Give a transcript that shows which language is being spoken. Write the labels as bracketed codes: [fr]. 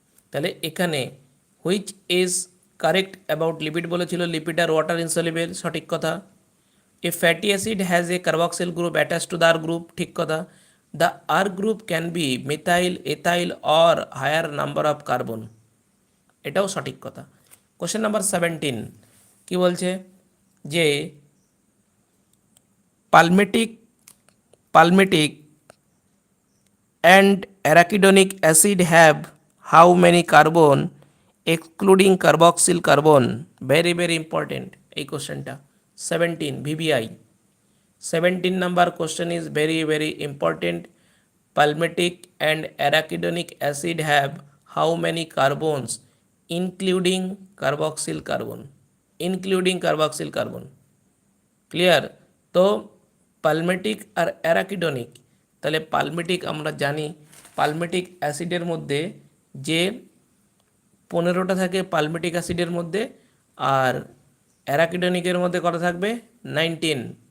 [bn] তাহলে এখানে [en] which is correct about lipid [bn] বলেছিল, [en] lipid আর water insoluble, [bn] সঠিক কথা। [en] a fatty acid has a carboxyl group attach to the R group, [bn] ঠিক কথা। [en] the R group can be methyl, ethyl or higher number of carbon, [bn] এটাও সঠিক কথা। [en] question number 17 [bn] কি বলছে, যে [en] palmitic palmitic and arachidonic acid have how many carbon excluding carboxyl carbon, very very important [bn] এই কোশ্চেনটা [en] 17 VBI 17 number question is very very important. Palmitic and arachidonic acid have how many carbons including carboxyl carbon, including carboxyl carbon, clear? [bn] তো পালমেটিক আর অ্যারাকিডনিক, তাহলে পালমেটিক আমরা জানি পালমেটিক অ্যাসিডের মধ্যে যে 15টা থাকে পালমেটিক অ্যাসিডের মধ্যে, আর অ্যারাকিডনিকের মধ্যে কত থাকবে, 19।